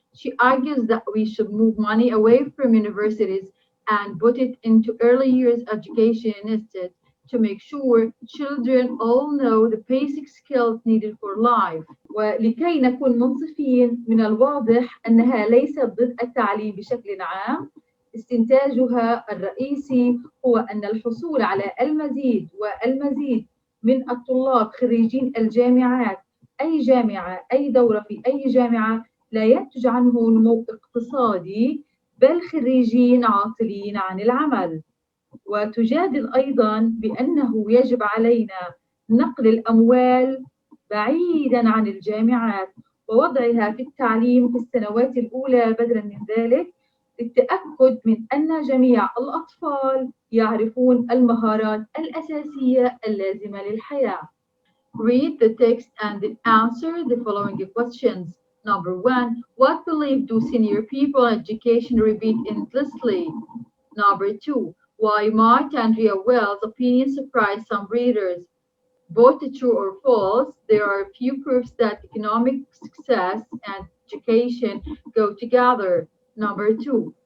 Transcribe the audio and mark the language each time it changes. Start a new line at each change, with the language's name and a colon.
English: She argues that we should move money away from universities and put it into early years education instead, to make sure children all know the basic skills needed for life.
Arabic: ولكي نكون منصفين، من الواضح أنها ليست ضد التعليم بشكل عام. استنتاجها الرئيسي هو أن الحصول على المزيد والمزيد من الطلاب خريجين الجامعات، أي جامعة، أي دورة في أي جامعة، لا ينتج عنه نمو اقتصادي، بل خريجين عاطلين عن العمل. وتجادل أيضا بأنه يجب علينا نقل الأموال بعيدا عن الجامعات ووضعها في التعليم في السنوات الأولى بدلا من ذلك، للتأكد من أن جميع الأطفال يعرفون المهارات الأساسية اللازمة للحياة.
English: Read the text and then answer the following questions. Number 1. What belief do senior people in education repeat endlessly? Number 2. Why might Andrea Wells' opinion surprise some readers? Both true or false, there are few proofs that economic success and education go together. Number 2.